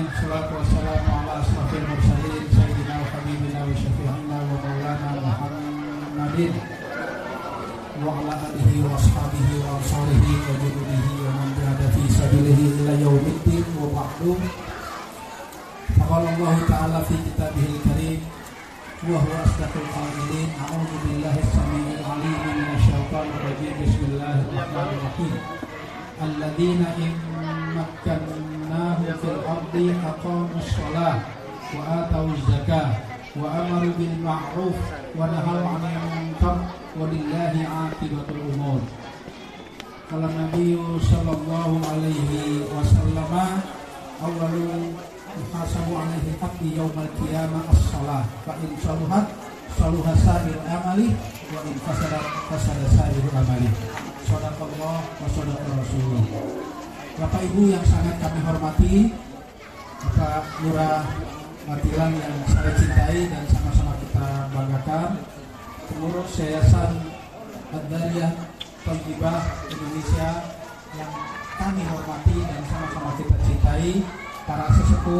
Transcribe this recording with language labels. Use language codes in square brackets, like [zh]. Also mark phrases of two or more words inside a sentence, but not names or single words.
[ar] الصلاة والسلام على أشرف المرسلين سيدنا وحبيبنا وشفيعنا ومولانا محمد وعلى آله وأصحابه وأنصاره وجنوده ومن جاهد في سبيله إلى يوم الدين وبعد. فقال الله تعالى في كتابه الكريم وهو أصدق القائلين. أعوذ بالله السميع العليم من الشيطان الرجيم. بسم الله الرحمن الرحيم. الذين مكناهم في الأرض أقاموا الصلاة وآتوا الزكاة وأمروا بالمعروف ونهوا عن المنكر ولله عاقبة الأمور. قال النبي صلى الله عليه وسلم أول يحاسب عليه عبدي يوم القيامة الصلاة فإن صلحت صلح سائر الأعمال وإن فسدت فسد سائر الأعمال. صدق الله وصدق رسول الله. [id] Bapak Ibu yang sangat kami hormati, Bapak Lurah Matilan yang saya cintai dan sama-sama kita banggakan, pengurus Yayasan Ad-Dariyah Thayyibah Indonesia yang kami hormati dan sama-sama kita cintai, para sesepuh,